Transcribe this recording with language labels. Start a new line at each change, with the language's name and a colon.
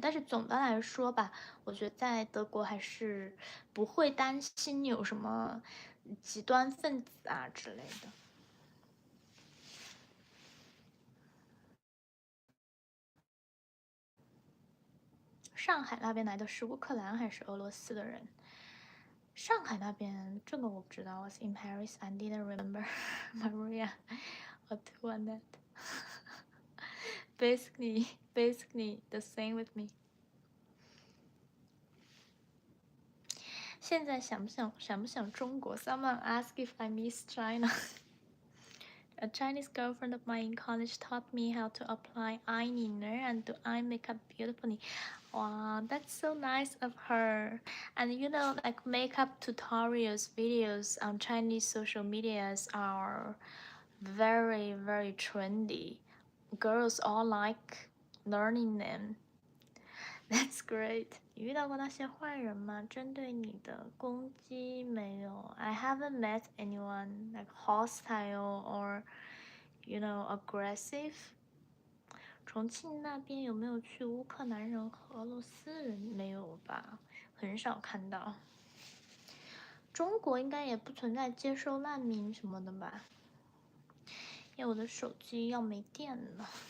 Chinese: 但是总的来说吧，我觉得在德国还是不会担心有什么极端分子啊之类的。上海那边来的是乌克兰还是俄罗斯的人？上海那边这个我不知道。
English: Was in Paris, I didn't remember. Maria, or two on that. Basically the same with me.
Chinese: 现在想不想中国
English: ？Someone asked if I miss China. A Chinese girlfriend of mine in college taught me how to apply eyeliner and do eye makeup beautifully. Wow, that's so nice of her. And you know, like makeup tutorials videos on Chinese social medias are very, very trendy. Girls all like learning them. That's great.
Chinese: 你遇到过那些坏人吗？针对你的攻击没有
English: I haven't met anyone like hostile or, aggressive.
Chinese: 重庆那边有没有去乌克兰人和俄罗斯人？没有吧，很少看到。中国应该也不存在接收难民什么的吧？因为我的手机要没电了。